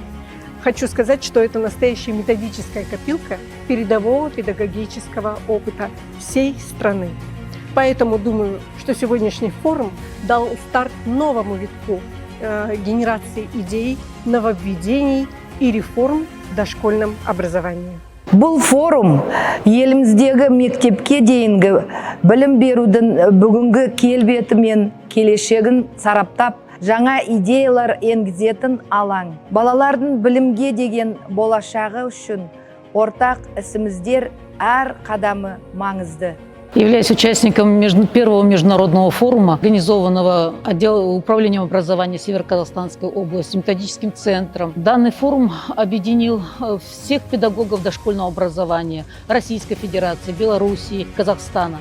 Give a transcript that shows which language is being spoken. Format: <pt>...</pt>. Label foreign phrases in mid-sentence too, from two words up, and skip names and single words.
<ru>Хочу сказать, что это настоящая методическая копилка передового педагогического опыта всей страны. Поэтому думаю, что сегодняшний форум дал старт новому витку генерации идей, нововведений и реформ в дошкольном образовании.</ru> <kk>Бұл форум еліміздегі мектепке дейінгі білім берудің бүгінгі келбеті мен келешегін сараптап, жаңа идеялар енгізетін алаң. Балалардың білімге деген болашағы үшін ортақ ісіміздер әр қадамы маңызды.</kk> <ru>Являюсь участником первого международного форума, организованного Управлением образования Северо-Казахстанской области, методическим центром. Данный форум объединил всех педагогов дошкольного образования Российской Федерации, Белоруссии, Казахстана.</ru>